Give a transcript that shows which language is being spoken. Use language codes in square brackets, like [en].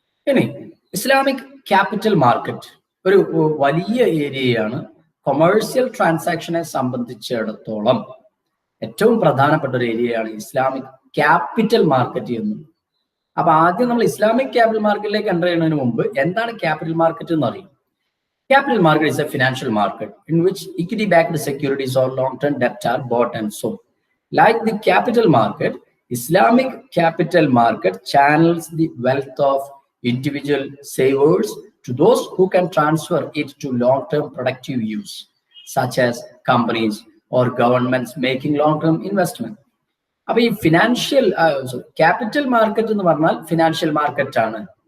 [ml] ഇനി Islamic capital market ഒരു വലിയ ഏരിയയാണ്. കൊമേഴ്സ്യൽ ട്രാൻസാക്ഷനെ സംബന്ധിച്ചിടത്തോളം ഏറ്റവും പ്രധാനപ്പെട്ട ഒരു ഏരിയയാണ് ഇസ്ലാമിക് ക്യാപിറ്റൽ മാർക്കറ്റ് എന്നും. അപ്പൊ ആദ്യം നമ്മൾ ഇസ്ലാമിക് ക്യാപിറ്റൽ മാർക്കറ്റിലേക്ക് എൻ്റർ ചെയ്യുന്നതിന് മുമ്പ് എന്താണ് ക്യാപിറ്റൽ മാർക്കറ്റ് എന്ന് അറിയും. [en] Capital market is a financial market in which equity-backed securities or long-term debt are bought and sold. Like the capital market, Islamic capital market channels the wealth of individual savers to those who can transfer it to long-term productive use, such as companies or governments making long-term investment. [ml] അപ്പോൾ ഈ financial capital market എന്ന് പറഞ്ഞാൽ financial market ആണ്.